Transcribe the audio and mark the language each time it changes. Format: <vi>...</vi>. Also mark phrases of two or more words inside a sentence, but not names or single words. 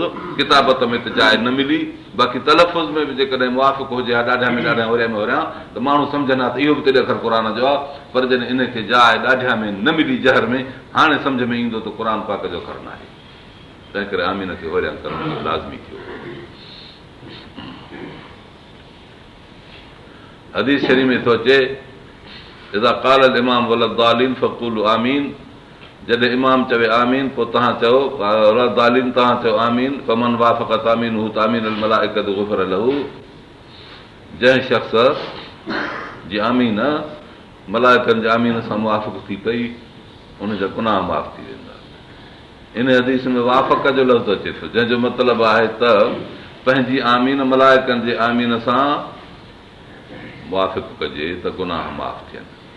<sd>किताबत में त जाइ न मिली, बाक़ी तलफ़ुज़ में बि जेकॾहिं मुआफ़िक़ हुजे हा, ॾाढियां में ॾाढियां होरियां में होरियां, त माण्हू सम्झनि हा त इहो बि तेॾे अख़र क़ुर जो आहे। पर जॾहिं इनखे जाइ ॾाढियां में न मिली जहर में, हाणे सम्झ में ईंदो त क़ुर पाक जो अख़र न आहे। तंहिं करे आमीन खे होरियां करण लाज़मी थियो। हदीस शरीफ़ में थो अचे,</sd> <ar>إذا قال الإمام ولا الضالين فقولوا آمين,</ar> <sd>जॾहिं इमाम चवे आमीन पोइ तव्हां चओ वलद्दालीन, तव्हां चओ आमीन।</sd> <ar>فمن وافق تأمينه تأمين الملائكة غفر له,</ar> <sd>जंहिं शख़्स जी आमीन मलाइकनि जे आमीन सां मुआफ़िक़ थी पई, उनजा गुनाह माफ़ थी वेंदा। इन हदीस में वाफ़क़ जो लफ़्ज़ अचे थो, जंहिंजो मतिलबु आहे त पंहिंजी आमीन मलाइकनि जे आमीन सां मुआफ़िक़ कजे त गुनाह माफ़ थियनि।</sd>